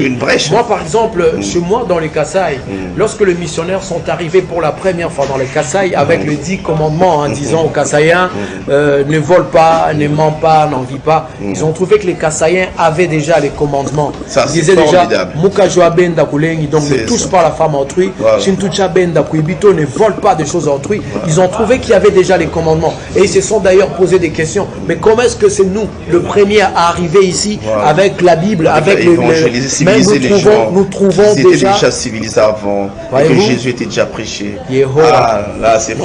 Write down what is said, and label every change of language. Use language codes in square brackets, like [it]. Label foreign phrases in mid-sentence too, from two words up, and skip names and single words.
[fr] Une brèche. Moi, par exemple, chez moi, dans les Kasaï, lorsque les missionnaires sont arrivés pour la première fois dans les Kasaï avec le 10 commandements, en disant aux Kasaïens, ne vole pas, ne ment pas, n'en vit pas, ils ont trouvé que les Kasaïens avaient déjà les commandements. Ça, ils disaient déjà, [lua] Mukajoa benda kulengi, [fr] donc ne touche pas la femme autrui, [lua] Shintucha benda kuibito, [fr] ne vole pas des choses autrui. Ils ont trouvé qu'il y avait déjà les commandements. Et ils se sont d'ailleurs posé des questions. Mais comment est-ce que c'est nous, le premier à arriver ici, avec la Bible, avec nous trouvons déjà civilisés avant, que Jésus était déjà prêché. Là, c'est